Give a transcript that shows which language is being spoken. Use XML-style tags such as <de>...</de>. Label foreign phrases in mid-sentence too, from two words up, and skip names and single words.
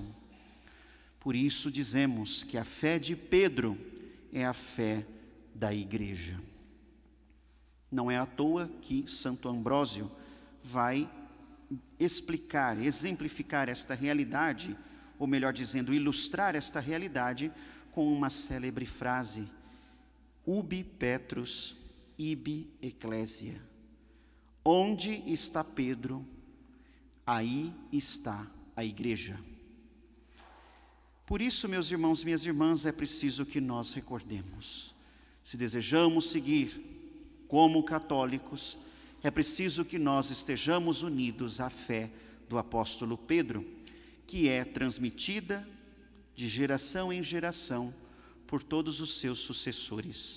<pt>Por isso dizemos que a fé de Pedro é a fé da igreja. Não é à toa que Santo Ambrósio vai explicar, exemplificar esta realidade, ou melhor dizendo, ilustrar esta realidade com uma célebre frase:</pt> <la>Ubi Petrus, ibi ecclesia.</la> <pt>Onde está Pedro, aí está a igreja. Por isso, meus irmãos, minhas irmãs, é preciso que nós recordemos. Se desejamos seguir como católicos, é preciso que nós estejamos unidos à fé do apóstolo Pedro, que é transmitida de geração em geração por todos os seus sucessores.</pt>